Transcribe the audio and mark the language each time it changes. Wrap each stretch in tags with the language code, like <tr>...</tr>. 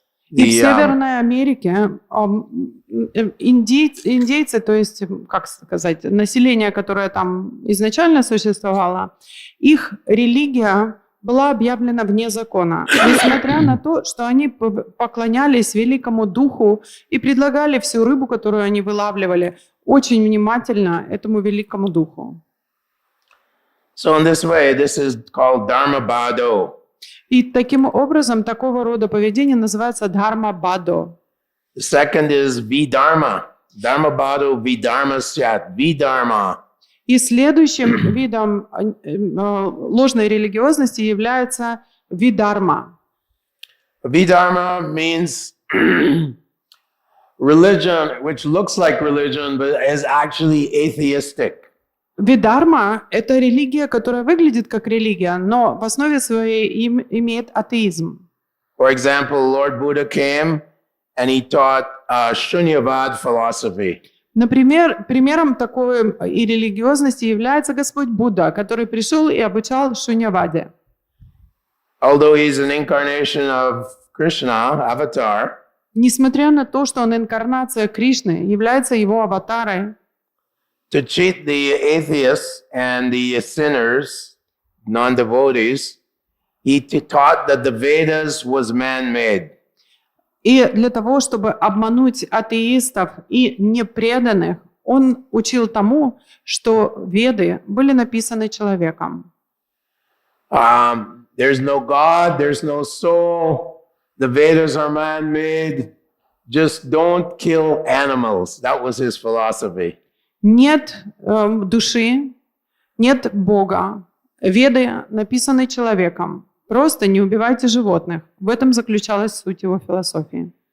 <ru>И в Северной Америке индейцы, то есть, как сказать, население, которое там изначально существовало, их религия была объявлена вне закона, несмотря на то, что они поклонялись великому духу и предлагали всю рыбу, которую они вылавливали, очень внимательно этому великому духу.</ru> <en>So in this way, this is called Dharmabhado.</en> <ru>И таким образом, такого рода поведение называется дхарма-бадо.</ru> <en>The second is Vidharma. Dharmabhado Vidharma Syat. Vidharma.</en> <ru>И следующим видом ложной религиозности является видарма.</ru> <en>Vidharma means religion, which looks like religion, but is actually atheistic.</en> <ru>Видарма – это религия, которая выглядит как религия, но в основе своей имеет атеизм.</ru> <en>For example, Lord Buddha came and he taught Shunyavad philosophy.</en> <ru>Например, примером такой и религиозности является Господь Будда, который пришел и обучал шуньяваде.</ru> <en>Although he's an incarnation of Krishna, avatar,</en> <ru>несмотря на то, что он инкарнация Кришны, является его аватарой,</ru> <en>to cheat the atheists and the sinners, non-devotees, he taught that the Vedas was man-made.</en> <ru>И для того, чтобы обмануть атеистов и непреданных, он учил тому, что Веды были написаны человеком.</ru> <en>There's no God, there's no soul, the Vedas are man-made, just don't kill animals. That was his philosophy.</en> <ru>Нет души, нет Бога. Веды написаны человеком. Просто не убивайте животных. В этом заключалась суть его философии.</ru>